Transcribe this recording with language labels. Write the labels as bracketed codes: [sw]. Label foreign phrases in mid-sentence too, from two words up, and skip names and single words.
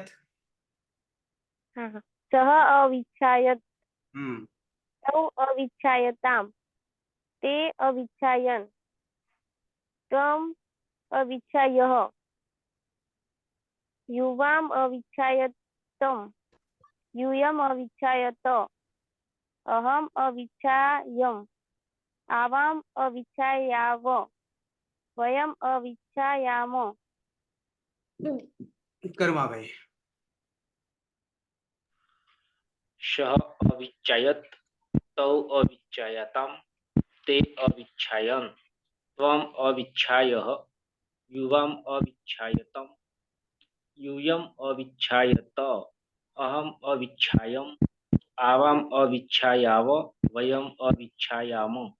[sa] હા હા. સહ અવિચ્છાયત હમ. તૌ અવિચ્છાયતામ તે અવિચ્છાયન ત્વમ અવિચ્છાયઃ યુવામ અવિચ્છાયતમ यूयम अविच्छायत अहम अविच्छायम आवाम अविच्छायाव वयम अविच्छायाम. કર્માભાઈ. सः अविच्छायत तौ अविच्छायताम ते अविच्छायन त्वम अविच्छायः युवाम अविच्छायतम यूयम अविच्छायत अहम अविच्छायम आवाम अविच्छायाव वयम अविच्छायाम.